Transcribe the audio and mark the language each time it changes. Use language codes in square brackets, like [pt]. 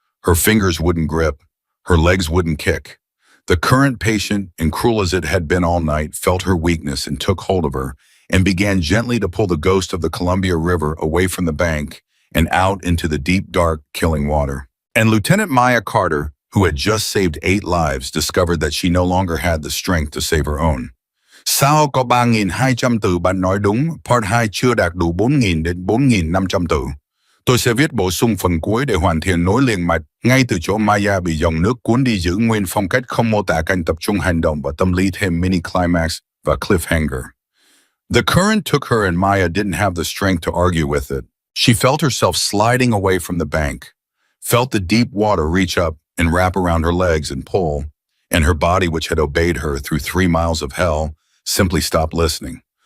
[en] Her fingers wouldn't grip, her legs wouldn't kick. The current, patient and cruel as it had been all night, felt her weakness and took hold of her and began gently to pull the ghost of the Columbia River away from the bank and out into the deep, dark, killing water. And Lieutenant Maya Carter, who had just saved 8 lives, discovered that she no longer had the strength to save her own. [vi] Sao có 3.200 từ bạn nói đúng, part 2 chưa đạt đủ 4.000 đến 4.500 từ. Tôi sẽ viết bổ sung phần cuối để hoàn thiện nối liền mạch, ngay từ chỗ Maya bị dòng nước cuốn đi, giữ nguyên phong cách không mô tả cảnh tập trung hành động và tâm lý, thêm mini climax và cliffhanger. [en] The current took her and Maya didn't have the strength to argue with it. She felt herself sliding away from the bank, felt the deep water reach up and wrap around her legs and pull, and her body, which had obeyed her through 3 miles of hell, simply stopped listening.